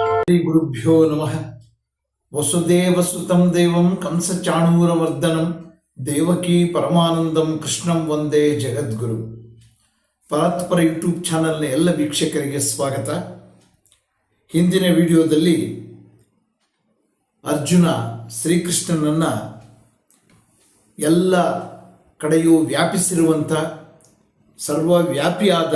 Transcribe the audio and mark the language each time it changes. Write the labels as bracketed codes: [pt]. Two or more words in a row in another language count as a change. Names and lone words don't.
[sa] ಶ್ರೀ ಗುರುಭ್ಯೋ ನಮಃ. ವಸುದೇವಸುತಂ ದೇವಂ ಕಂಸಚಾಣೂರಮರ್ದನಂ ದೇವಕೀ ಪರಮಾನಂದಂ ಕೃಷ್ಣಂ ವಂದೇ ಜಗದ್ಗುರು. [kn] ಪರಾತ್ಪರ ಯೂಟ್ಯೂಬ್ ಚಾನಲ್ನ ಎಲ್ಲ ವೀಕ್ಷಕರಿಗೆ ಸ್ವಾಗತ. ಹಿಂದಿನ ವಿಡಿಯೋದಲ್ಲಿ ಅರ್ಜುನ ಶ್ರೀಕೃಷ್ಣನನ್ನು ಎಲ್ಲ ಕಡೆಯೂ ವ್ಯಾಪಿಸಿರುವಂಥ ಸರ್ವವ್ಯಾಪಿಯಾದ